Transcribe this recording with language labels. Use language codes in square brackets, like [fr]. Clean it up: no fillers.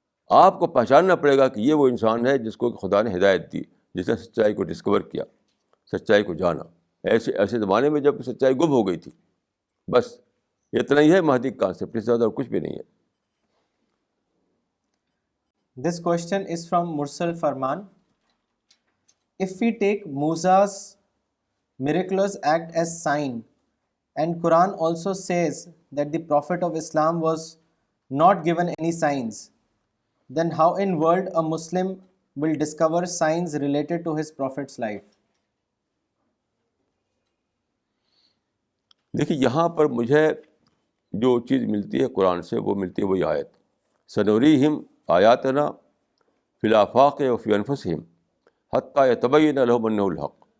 [ur] آپ کو پہچاننا پڑے گا کہ یہ وہ انسان ہے جس کو خدا نے ہدایت دی, جس نے سچائی کو ڈسکور کیا, سچائی کو جانا. ایسے زمانے میں جب سچائی گم ہو گئی تھی. بس اتنا ہی ہے مہدی کا کانسیپٹ, اس سے زیادہ اور کچھ بھی نہیں ہے. [en] This question is from Mursal Farman. If we take Musa's miraculous act as sign, and Quran also says that the Prophet of Islam was not given any signs, then how in world a Muslim will discover signs related to his Prophet's life? [ur] دیکھیے یہاں پر مجھے جو چیز ملتی ہے قرآن سے وہ ملتی ہے وہی آیت [ar] سنوریہم آیاتنا فی الآفاق وفی انفسہم حتی یتبین لہم انہ الحق.